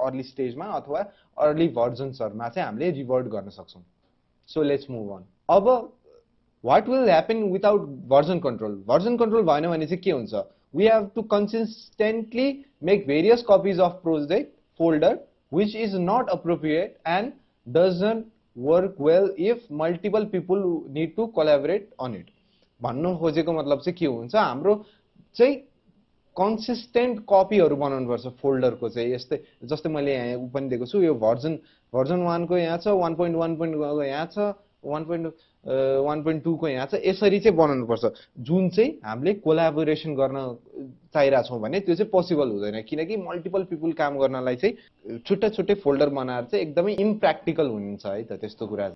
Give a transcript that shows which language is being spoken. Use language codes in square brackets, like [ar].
[ne] Early स्टेजमा अथवा early भर्जन्सहरुमा चाहिँ हामीले रिभर्ट गर्न सक्छौं. [en] So let's move on. अब what will happen without version control? [ne] Version control भएन भने चाहिँ के हुन्छ? [en] We have to consistently make various copies of project folder which is not appropriate and doesn't work well if multiple people need to collaborate on it. [ne] भन्नु खोजेको मतलब चाहिँ के हुन्छ, हाम्रो चाहिँ कन्सिस्टेन्ट कपीहरु बनाउनु पर्छ फोल्डरको चाहिँ. यस्तै जस्तै मैले यहाँ पनि दिएको छु, यो भर्जन 1 को यहाँ छ, 1.1 को यहाँ छ, 1.2 को यहाँ छ. यसरी चाहिँ बनाउनु पर्छ, जुन चाहिँ हामीले कोलाबोरेसन गर्न चाहिरा छौं भने त्यो चाहिँ पोसिबल हुँदैन, किनकि मल्टिपल पिपल काम गर्नलाई चाहिँ छुट्टा छुट्टै फोल्डर बनाएर चाहिँ एकदमै इम्प्र्याक्टिकल हुन्छ है त त्यस्तो कुरा.